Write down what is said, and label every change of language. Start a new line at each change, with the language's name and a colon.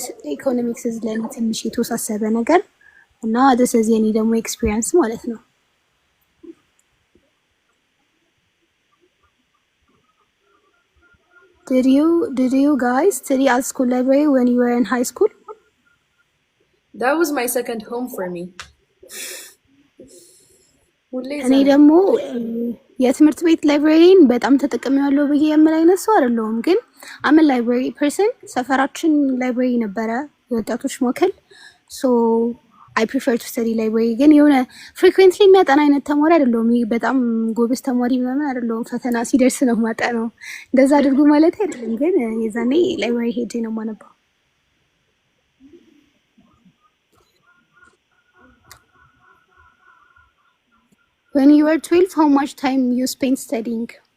Amharic: ኢኮኖሚክስ ለእኔ ትንሽ የተወሳሰበ ነገር እና ደስ የኔ ደግሞ ኤክስፒሪየንስ ማለት ነው።
English: Did you guys study at school library when you were in high school? That was my second home for me.
Amharic: እኔ ደግሞ የትምህርት ቤት ላይብራሪን በጣም ተጠቅሜያለሁ ብዬ የምል አይነት ሰው አይደለሁም። ግን
English: አም ላይብራሪ ፐርሰን።
Amharic: ሰፈራችን ላይብራሪ ነበረ የወጣቶች ማዕከል። ሶ
English: አይ ፕሪፈር ቱ ስተዲ ላይብራሪ።
Amharic: ግን የሆነ ፍሪኩዌንትሊ የሚያጠና አይነት ተማሪ አይደለሁም። በጣም ጎበዝ ተማሪ ምናምን አይደለሁም። ፈተና ሲደርስ ነው ማጠናው። እንደዛ አድርጉ ማለት አይደለም። ግን የዛኔ ላይብራሪ ሄጄ ነው የማነባው።
English: When you were 12, how much time you spent studying?